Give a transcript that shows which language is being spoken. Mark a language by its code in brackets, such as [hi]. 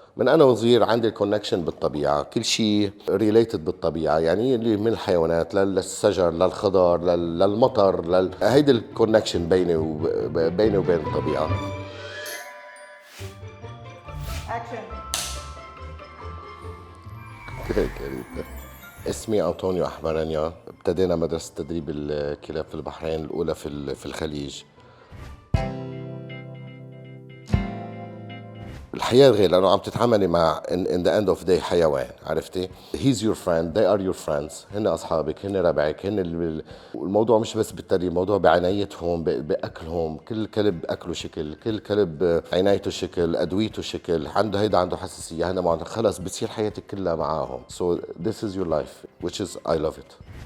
[ar] من انا وصغير عندي الكونكشن بالطبيعه، كل شيء ريليتد بالطبيعه، يعني اللي من الحيوانات للشجر للخضار للمطر هيدي الكونكشن بيني وبين الطبيعه. [en] Action. [ar] كريتا. اسمي أنطونيو أحمرانيا. ابتدينا مدرسة تدريب الكلاب في البحرين، الأولى في الخليج. الحياة غير، لأنه عم تتعاملي مع [en] in the end of day [ar] حيوان، عرفتي؟ [en] He's your friend, they are your friends. [ar] هن أصحابك، هن ربعك، الموضوع مش بس بالتدريب، الموضوع بعنايتهم، بأكلهم. كل كلب أكله شكل، كل كلب عنايته شكل، أدويته شكل، عنده حساسية، هنا ما خلص بتصير حياتك كلها معاهم. [en] So this is your life, which is I love it.